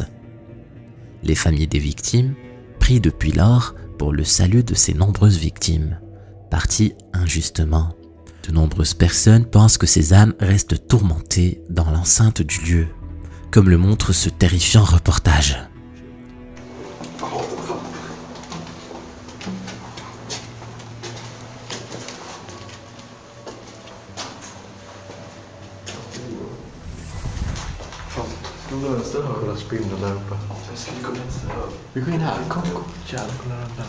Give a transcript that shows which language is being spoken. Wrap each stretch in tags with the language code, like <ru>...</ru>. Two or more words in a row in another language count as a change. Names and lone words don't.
<fr>Les familles des victimes prient depuis lors pour le salut de ces nombreuses victimes, parties injustement. De nombreuses personnes pensent que ces âmes restent tourmentées dans l'enceinte du lieu, comme le montre ce terrifiant reportage.</fr> <sv>Löste höra spindeln där uppe. Vi går in här. Kom. Jävlar, kolla den där.</sv>